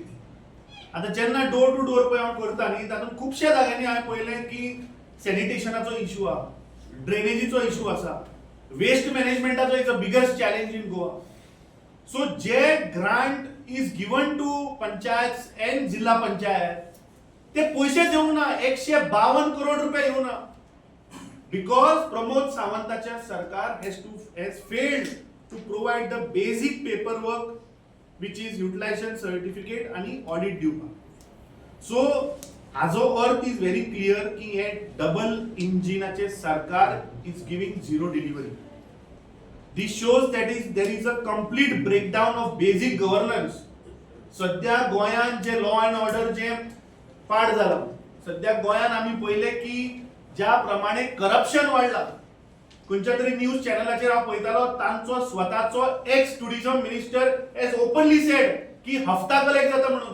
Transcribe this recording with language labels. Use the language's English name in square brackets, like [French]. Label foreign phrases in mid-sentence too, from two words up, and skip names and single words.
[Konkani] आता जेन्ना डोर टू डोर पळय हांव करता न्ही तातूंत खुबशा जाग्यांनी हांवें पळयलें की सॅनिटेशनाचो इशू आहा, ड्रेनेजीचो इशू आसा, वेस्ट मॅनेजमेंटाचो [English] is a biggest challenge in Goa. [Konkani] सो जे [English] grant is given to panchayat and zilla panchayat [Konkani] ते पैसेच येवंक ना, 152 करोड रुपये येवंक ना, बिकॉज प्रमोद सावंताच्या सरकार [English] has failed to provide the basic paperwork which is utilization certificate [Konkani] आणि ऑडिट दिवपाक। सो हाजो अर्थ [English] is very clear [Konkani] की हे डबल इंजिनाचे सरकार [English] is giving zero delivery. This shows that there is a complete breakdown of basic governance. [Konkani] सध्या गोंयान जे [English] law and order [Konkani] जे पाड जाला, सध्या गोंयान आम्ही पहिले की ज्या प्रमाणे करप्शन वाढला, खंयच्या तरी न्यूज चॅनलाचेर हांव पळयतालो तांचो स्वताचो [English] ex tourism minister has openly said [Konkani] की हफ्ता कलेक्ट जाता म्हणून।